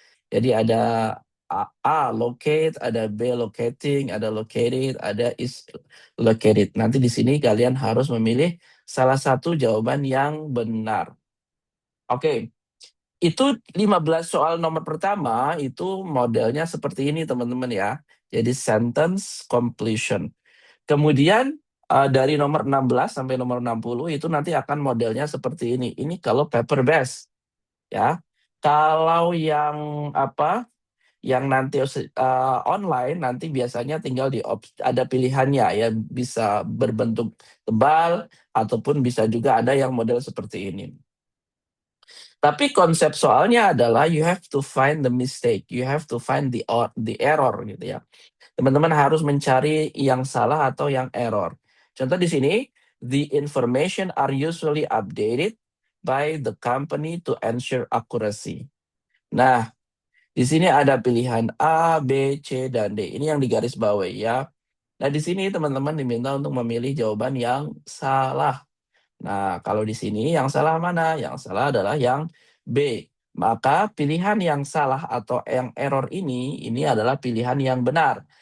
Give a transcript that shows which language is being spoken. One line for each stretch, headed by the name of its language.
Indonesian: Jadi ada A locate, ada B locating, ada located, ada is located. Nanti di sini kalian harus memilih salah satu jawaban yang benar. Oke, itu 15 soal nomor pertama itu modelnya seperti ini teman-teman ya. Jadi sentence completion. Kemudian dari nomor 16 sampai nomor 60 itu nanti akan modelnya seperti ini. Ini kalau paper based ya. Kalau yang yang nanti online nanti biasanya tinggal ada pilihannya ya, bisa berbentuk tebal ataupun bisa juga ada yang model seperti ini. Tapi konsep soalnya adalah
English: you have to find the mistake, you have to find the error
Indonesian: gitu ya. Teman-teman harus mencari yang salah atau yang error. Contoh di sini,
English: the information are usually updated by the company to ensure accuracy.
Indonesian: Nah, di sini ada pilihan A, B, C, dan D. Ini yang digarisbawahi ya. Nah, di sini teman-teman diminta untuk memilih jawaban yang salah. Nah, kalau di sini yang salah mana? Yang salah adalah yang B. Maka pilihan yang salah atau yang error ini adalah pilihan yang benar.